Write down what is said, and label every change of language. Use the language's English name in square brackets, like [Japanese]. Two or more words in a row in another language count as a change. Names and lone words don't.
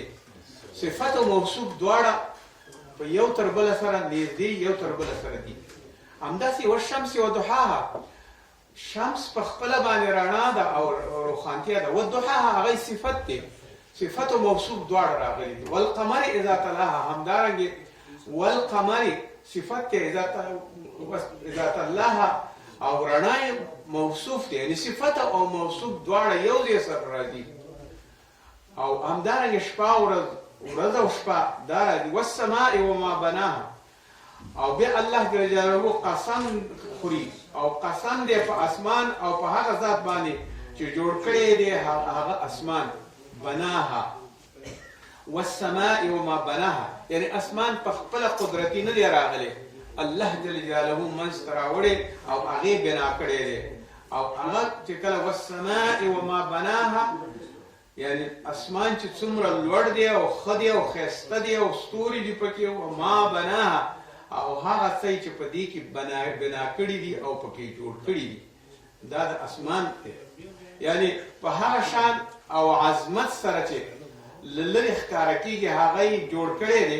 [Pashto] صفت او موصوف دواړه په یو تر بله سره نږدې، یو تر بله سره دي. همداسې [Arabic] والشمس وضحاها، [Pashto] شمس په خپله باندې رڼا ده او روښانتیا ده. والضحاها هغه صفت دی، صفت او موصوف دواړه راغلي دي. [Arabic] والقمر اذا تلاها، [Pashto] همدارنګې والقمر صفت دی [Arabic] اذا تلاها [Pashto] او رڼا موصوف دی، یعنې صفت او موصوف دواړه یو ځای سره راځي. او همدارنګې شپه ورځ او شپه دا راځي. [Arabic] والسماء وما بناها، [Pashto] او بیا الله جل جلاله قسم خوري او قسم دی په اسمان او په هغه ذات باندې چې جوړ کړی دی هغه اسمان. [Arabic] بناها والسماء وما بناها، [Pashto] یعنې اسمان په خپله قدرتي نه دی راغلی، الله جل جلاله منځ ته راوړی او هغې بنا کړی دی. او هغه چې کله [Arabic] والسماء وما بناها، [Pashto] یعنې اسمان چې څومره لوړ دی او ښه دی او ښایسته دی او ستوري دي پکې، [Arabic] وما بناها، [Pashto] او هغه څه چې په دې کې بنا کړي دي او پکې جوړ کړي دي، دا د اسمان دی. یعنې په هغه شان او عظمت سره چې له لرې ښکاره کېږي هغه یې جوړ کړی دی.